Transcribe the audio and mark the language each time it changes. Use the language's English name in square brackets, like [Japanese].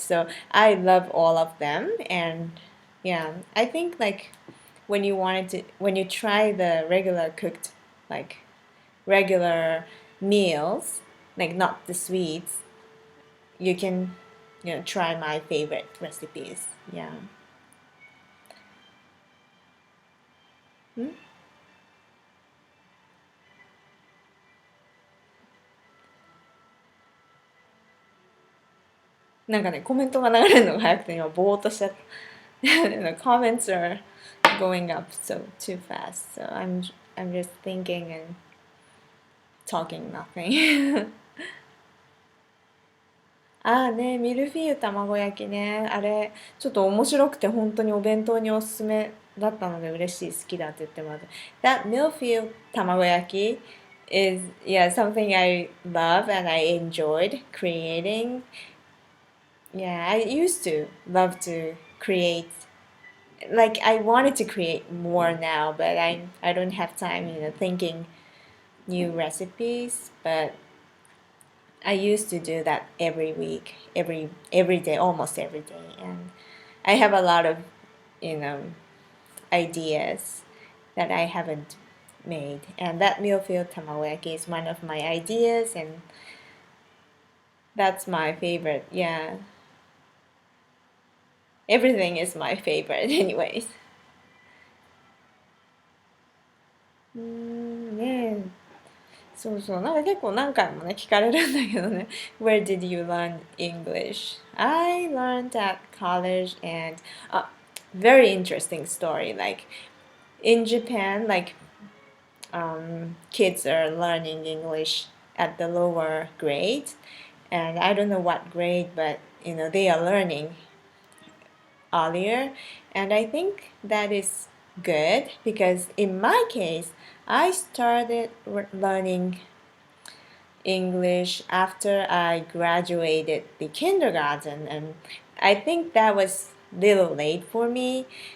[English] So I love all of them. And yeah, I think like when you try the regular cooked like regular meals, like not the sweets, you can try my favorite recipes. Yeah. [Japanese] んなんかね、コメントが流れるのが早くて今ぼーっとしちゃった。 [English] The comments are going up so too fast. So I'm just thinking and talking nothing. [Japanese] ああね、ミルフィーユ卵焼きね。あれ、ちょっと面白くて本当にお弁当におすすめだったので嬉しい、好きだって言ってもらって。 [English] That milford 卵焼き is, yeah, something I love and I enjoyed creating. Yeah, I used to love to create, like I wanted to create more now, but I don't have time, thinking new recipes, but I used to do that every week, every day, almost every day, and I have a lot of, you know, ideas that I haven't made, and that millfield tamagoyaki is one of my ideas, and that's my favorite. Yeah, everything is my favorite, anyways. [Japanese] ねえ、そうそう、なんか結構何回もね、聞かれるんだけどね。 [English] Where did you learn English? I learned at college and very interesting story. Like in Japan, like kids are learning English at the lower grade, and I don't know what grade, but they are learning earlier, and I think that is good because in my case, I started learning English after I graduated the kindergarten, and I think that was little late for me.